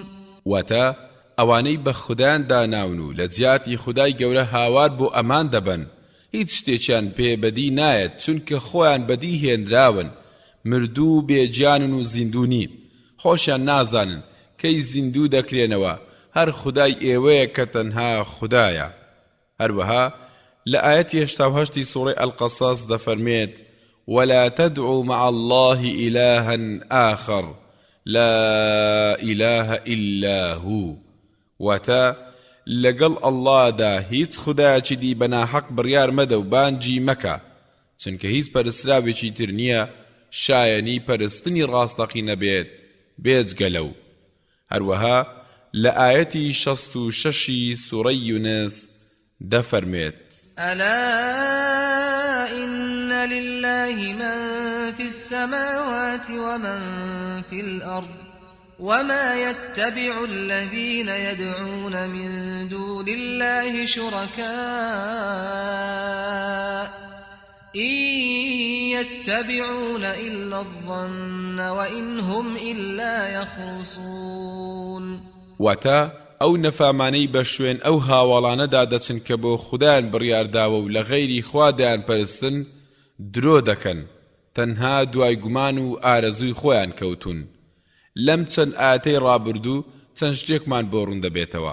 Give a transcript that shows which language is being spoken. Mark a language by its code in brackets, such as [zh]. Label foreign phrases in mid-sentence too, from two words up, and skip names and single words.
[ckb] واتا ئەوانەی بە خودیان داناون و لە جیاتی خودای گەورە هاوار بۆ ئەمان دەبن هیچ شتێکیان پێ بەدی نایەت چونکە خۆیان بەدی هێنراون مردوو بێجیانن و زیندوو نین خۆشیان نازانن کەی زیندوو دەکرێنەوە هەر خودای ئێوەیە کە تەنها خودایە. هەروەها لە ئاەتی 88 سوڕەی ئەلقەسەس دەفەرمێت [ar] ولا تدعوا مع الله إلها آخر لا إله إلا هو [ckb] واتا لەگەڵ ئەڵڵادا هیچ خودایەکی دی بەناحەق بڕیار مەدە و بانگی مەکە چونکە هیچ پەرستراوێکی تر نییە شایەنی پەرستنی ڕاستەقینە بێت بێجگە لەو. هەروەها لە ئاەتی 66 سوڕەی یونس دەفەرمێت [ar] ألا إن لله من في السماوات ومن في الأرض وما يتبع الذين يدعون من دون الله شركاء إن يتبعون إلا الظن وإن هم إلا يخرصون. [ckb] واتا ئەو نەفامانەی بە شوێن ئەو هاوڵانەدا دەچن کە بۆ خودایان بڕیارداوە و لە غەیری خوادایان پەرستن درۆ دەکەن تەنها دوای گومان و ئارەزووی خۆیان کەوتون. لەم چەند ئاەتەی ڕابردوو چەند شتێکمان بۆ ڕوون دەبێتەوە.